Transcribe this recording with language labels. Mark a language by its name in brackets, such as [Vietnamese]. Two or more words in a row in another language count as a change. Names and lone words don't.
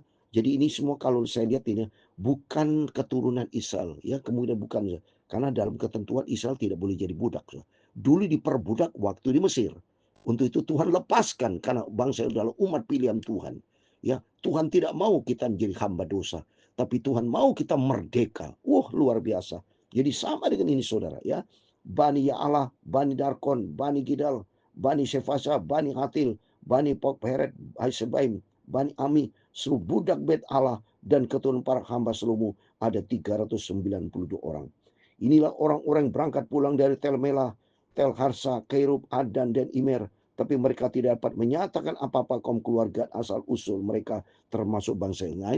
[Indonesian] Jadi ini semua kalau saya lihat ini bukan keturunan Israel, ya kemudian bukan, karena dalam ketentuan Israel tidak boleh jadi budak. Dulu diperbudak waktu di Mesir. Untuk itu Tuhan lepaskan karena bangsa adalah umat pilihan Tuhan. Ya, Tuhan tidak mau kita menjadi hamba dosa, tapi Tuhan mau kita merdeka. Luar biasa. Jadi sama dengan ini saudara ya. Bani Ya'ala, Bani Darkon, Bani Gidal, Bani Sefasa, Bani Hatil, Bani Pokheret, Haisebaim, Bani Ami, seluruh budak bait Allah dan keturunan para hamba Salomo ada 392 orang. Inilah orang-orang yang berangkat pulang dari Tel Melah, Tel Harsa, Kerub, Adan, dan Imer tapi mereka tidak dapat menyatakan apa-apa kaum keluarga asal-usul mereka termasuk bangsa yang lain.